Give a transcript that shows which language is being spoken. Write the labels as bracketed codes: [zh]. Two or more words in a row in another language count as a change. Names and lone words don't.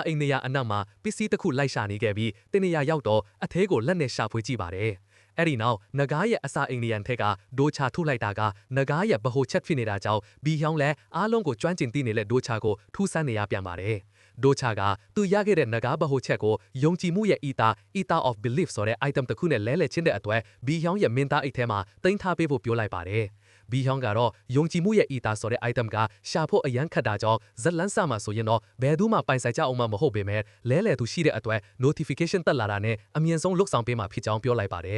[my] အိမ်နေရာအနောက်မှာပစ္စည်းတစ်ခုလိုက်ရှာနေခဲ့ပြီးတင်နေရာရောက်တော့အသေးကိုလက်နဲ့ရှာဖွေကြည့်ပါတယ်။အဲ့ဒီနောက်နဂါးရဲ့အစာ အိမ်နေရန်ထက်ကဒိုချာထုတ်လိုက်တာကနဂါးရဲ့ဗဟိုချက်ဖြစ်နေတာကြောင့်ဘီဟျောင်းလည်းအားလုံးကိုကျွမ်းကျင်သိနေတဲ့ဒိုချာကိုထူးဆန်းနေရပြန်ပါတယ်။ဒိုချာကသူရခဲ့တဲ့နဂါးဗဟိုချက်ကိုယုံကြည်မှုရဲ့ [en] ether of belief [my] ဆိုတဲ့ item တစ်ခုနဲ့လဲလှယ်ချင်းတဲ့အတွက်ဘီဟျောင်းရဲ့မင်းသားအိတ်ထဲမှာတင်ထားပေးဖို့ပြောလိုက်ပါတယ်။ဘီဟျောင်းကတော့ယုံကြည်မှုရဲ့ ether ဆိုတဲ့ item ကရှာဖို့အရန်ခတ်တာကြောင့်ဇက်လန်းဆမှာဆိုရင်တော့ဘယ်သူမှပိုင်ဆိုင်ကြအောင်မဟုတ်ပေမဲ့လဲလှယ်သူရှိတဲ့အတွက် notification တက်လာတာနဲ့အမြင့်ဆုံးလုတ်ဆောင်ပေးမှာဖြစ်ကြောင်းပြောလိုက်ပါတယ်။